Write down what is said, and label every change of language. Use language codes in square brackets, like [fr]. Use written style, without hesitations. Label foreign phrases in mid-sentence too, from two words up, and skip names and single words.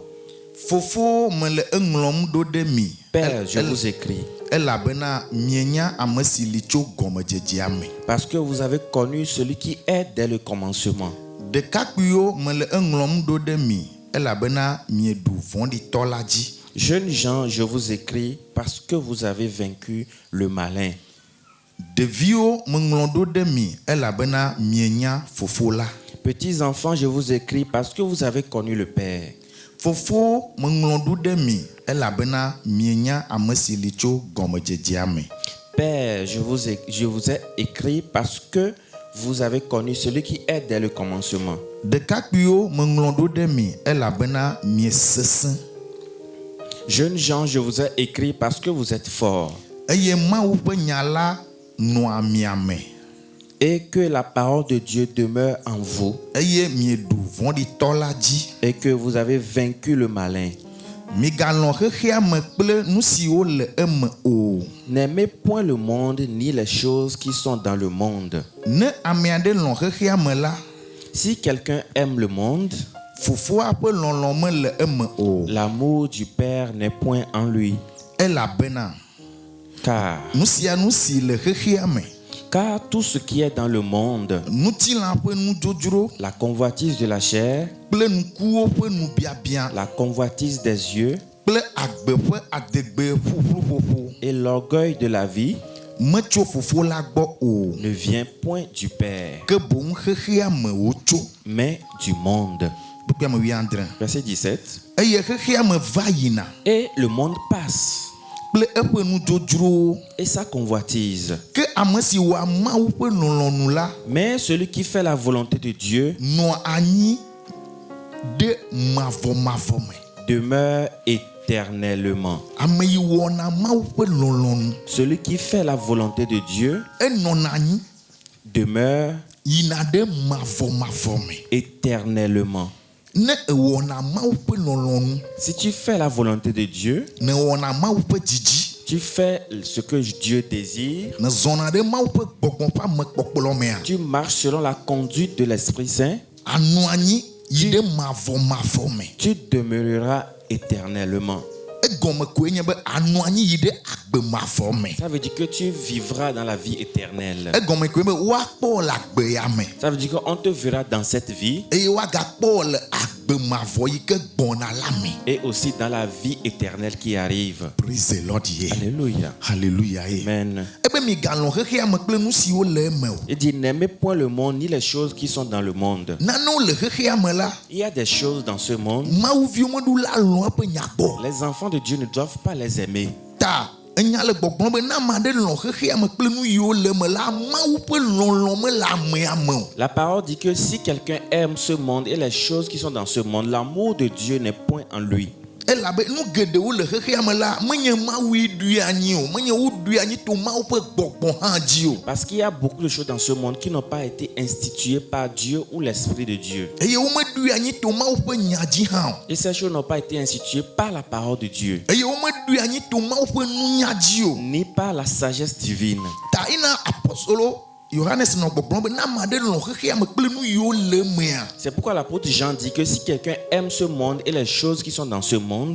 [ee] Fofo mele eŋlɔm ɖo ɖe mi [fr] Père, je vous écris [ee] elabena mienya ame si li tso gɔmedzedzea me. [fr] parce que vous avez connu celui qui est dès le commencement. [ee] Ɖekakpuiwo mele eŋlɔm ɖo ɖe mi elabena mieɖu vɔ̃ɖitɔ la dzi. [fr] Jeunes gens, je vous écris parce que vous avez vaincu le malin. [ee] Ɖeviwo meŋlɔ ɖo ɖe mi elabena mienya fofo la. [fr] Petits enfants, je vous écris parce que vous avez connu le Père. [ee] Fofo meŋlɔ ɖo ɖe mi elabena mienya ame si li tso gɔmedzedzea me. [fr] Père, je vous ai écrit parce que vous avez connu celui qui est dès le commencement. [ee] Ɖekakpuiwo meŋlɔ ɖo ɖe mi elabena miesesẽ. [fr] Jeunes gens, je vous ai écrit parce que vous êtes forts [ee] eye Mawu ƒe nya la nɔa mia me [fr] et que la parole de Dieu demeure en vous [ee] eye mieɖu vɔ̃ɖitɔ la dzi. [fr] et que vous avez vaincu le malin. [ee] Migalɔ̃ xexea me kple nu siwo le eme o. [fr] N'aimez point le monde ni les choses qui sont dans le monde. [ee] Ne ame aɖe lɔ̃ xexea me la, [fr] Si quelqu'un aime le monde, [ee] fofoa ƒe lɔlɔ̃ mele eme o. [fr] l'amour du Père n'est point en lui. [ee] Elabena [fr] Car [ee] nu sia nu si le xexea me, [fr] tout ce qui est dans le monde, [ee] ŋutilã ƒe nudzodzro [fr] la convoitise de la chair, [ee] kple nukuwo ƒe nubiabia [fr] la convoitise des yeux [ee] kple agbe ƒe adegbe ƒuƒluƒoƒo [fr] et l'orgueil de la vie [ee] metso fofo la gbɔ o, [fr] ne vient point du Père, [ee] ke boŋ xexea me wotso. [fr] mais du monde. [ee] Kpekpe ame 17. [fr] Verset 17. [ee] Eye xexea me va yina [fr] Et le monde passe, [ee] kple eƒe nudzodzrowo, [fr] et sa convoitise. [ee] ke ame si wɔa Mawu ƒe lɔlɔ̃nu la [fr] Mais celui qui fait la volonté de Dieu [ee] nɔa anyi ɖe mavɔmavɔ me. [fr] demeure éternellement. [ee] Ame yi wɔna Mawu ƒe lɔlɔ̃nu [fr] Celui qui fait la volonté de Dieu [ee] enɔna anyi [fr] demeure [ee] yina ɖe mavɔmavɔ me. [fr] éternellement. [ee] Ne ewɔna Mawu ƒe lɔlɔ̃nu, [fr] Si tu fais la volonté de Dieu, [ee] ne wɔna Mawu ƒe dzidzi, [fr] tu fais ce que Dieu désire, [ee] ne zɔna ɖe Mawu ƒe gbɔgbɔ ƒe amekpɔkplɔ mea, [fr] tu marches selon la conduite de l'Esprit Saint, [ee] anɔ anyi yi ɖe mavɔmavɔ me. [fr] tu demeureras éternellement. [ee] Egɔme koe nye be anɔ anyi yi ɖe agbemavɔ me. [fr] Ça veut dire que tu vivras dans la vie éternelle. [ee] Egɔme koe be woakpɔ le agbea me [fr] Ça veut dire qu'on te verra dans cette vie [ee] eye woagakpɔ le agbemavɔ yi ke gbɔna la me. [fr] et aussi dans la vie éternelle qui arrive. [en] Praise the Lord ye. [fr] Alléluia. [ee] Hallelujah ye. Amen. Ebe migalɔ̃ xexea me kple nu siwo le eme o. [fr] Il dit, n'aimez point le monde ni les choses qui sont dans le monde. [ee] Nanewo le xexea me la, [fr] Il y a des choses dans ce monde. [ee] Mawuviwo meɖo la lɔ̃ eƒe nya gbɔ. [fr] Les enfants de Dieu ne doivent pas les aimer. [ee] Ta enya le gbɔgblɔm be ne ame aɖe lɔ̃ xexea me kple nu yiwo le eme la, Mawu ƒe lɔlɔ̃ mele amea me o. [fr] La parole dit que si quelqu'un aime ce monde et les choses qui sont dans ce monde, l'amour de Dieu n'est point en lui. [ee] Elabe nu geɖewo le xexea me la, menye Mawue ɖui anyi o, menye woɖui anyi to Mawu ƒe gbɔgbɔ hã dzi o. [fr] Parce qu'il y a beaucoup de choses dans ce monde qui n'ont pas été instituées par Dieu ou l'Esprit de Dieu. [ee] Eye womeɖui anyi to Mawu ƒe nya dzi hã o. [fr] Et ces choses n'ont pas été instituées par la parole de Dieu, [ee] Eye womeɖui anyi to Mawu ƒe nunya dzi o. [fr] ni par la sagesse divine. [ee] Ta ina apostolo Yohanes nɔ gbɔgblɔm be ne ame aɖe lɔ̃ xexea me kple nu yiwo le emea, [fr] C'est pourquoi l'apôtre Jean dit que si quelqu'un aime ce monde et les choses qui sont dans ce monde,